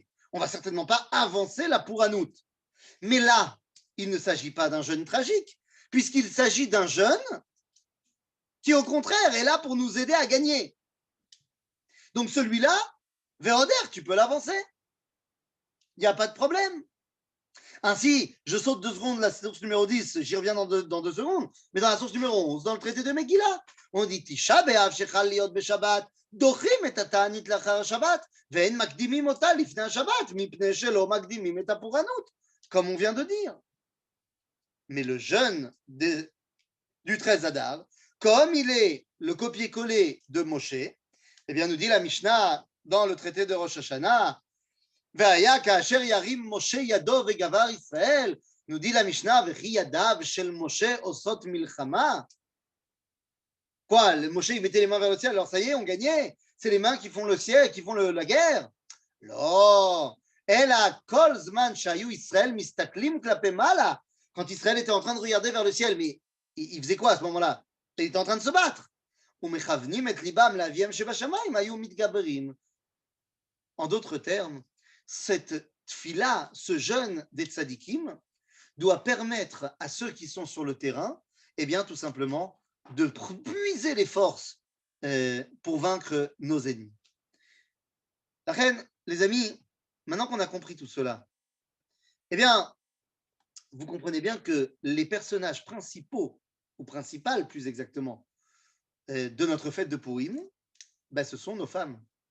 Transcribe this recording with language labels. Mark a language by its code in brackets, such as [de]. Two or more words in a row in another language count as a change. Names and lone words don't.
[fr] On ne va certainement pas avancer la Pouranout. Mais là, il ne s'agit pas d'un jeûne tragique, puisqu'il s'agit d'un jeûne qui, au contraire, est là pour nous aider à gagner. Donc celui-là, Véoder, tu peux l'avancer. Il n'y a pas de problème. Ainsi, je saute 2 secondes la source numéro 10, j'y reviens dans 2 secondes, mais dans la source numéro 11, dans le traité de Megillah, on dit [he] תשעה באב שחל להיות בשבת, דוחים את התענית לאחר השבת, ואין מקדימים אותה לפני השבת, מפני שלא מקדימים את הפורענות, [fr] comme on vient de dire. Mais le jeûne du 13 Adar, comme il est le copier-coller de Moshe, eh bien, nous dit la Mishnah dans le traité de Rosh Hashanah, [he] והיה כאשר ירים משה ידו וגבר ישראל, [fr] nous dit la Mishnah, [he] וכי ידיו של משה עושות מלחמה. [fr] Quoi, le Moshe, il mettait les mains vers le ciel, alors ça y est, on gagnait. C'est les mains qui font le ciel, qui font la guerre. Non. [he] אלא כל זמן שהיו ישראל מסתכלים כלפי מעלה, [fr] quand Israël était en train de regarder vers le ciel, mais il faisait quoi à ce moment-là? Il était en train de se battre. [he] ומכוונים את ליבם לאביהם שבשמיים, היו מתגברים. [fr] En d'autres termes, cette tfila, ce jeûne des tzadikim, doit permettre à ceux qui sont sur le terrain Eh bien, tout simplement, de puiser les forces pour vaincre nos ennemis. La reine, les amis, maintenant qu'on a compris tout cela, eh bien, vous comprenez bien que les personnages principaux, ou principales plus exactement, de notre fête de Purim, ben, ce sont nos femmes.